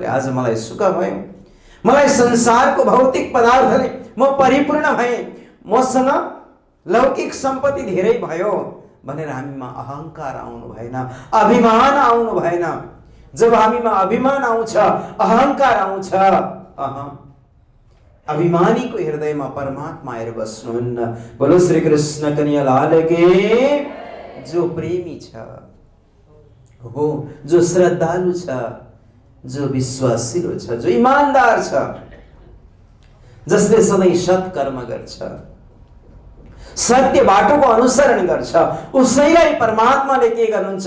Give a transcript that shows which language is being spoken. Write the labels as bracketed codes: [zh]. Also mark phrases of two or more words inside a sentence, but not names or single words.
[ne] आज मलाई सुख भयो, मलाई संसारको भौतिक पदार्थले म परिपूर्ण भएँ, मसँग लौकिक सम्पत्ति धेरै भयो भनेर हामीमा अहंकार आउनु भएन, अभिमान आउनु भएन। जब हामीमा अभिमान आउँछ, अहंकार आउँछ, अभिमानीको हृदयमा परमात्मा आएर बस्नुहुन्न। [hi] बोलो श्री कृष्ण कन्हैया लाल के। [ne] जो प्रेमी छ हो, जो श्रद्धालु छ, जो विश्वासिलो छ, जो ईमानदार छ, जसले सधैँ सत्कर्म गर्छ, सत्य बाटोको अनुसरण गर्छ, उसैलाई परमात्माले के गर्नुहुन्छ?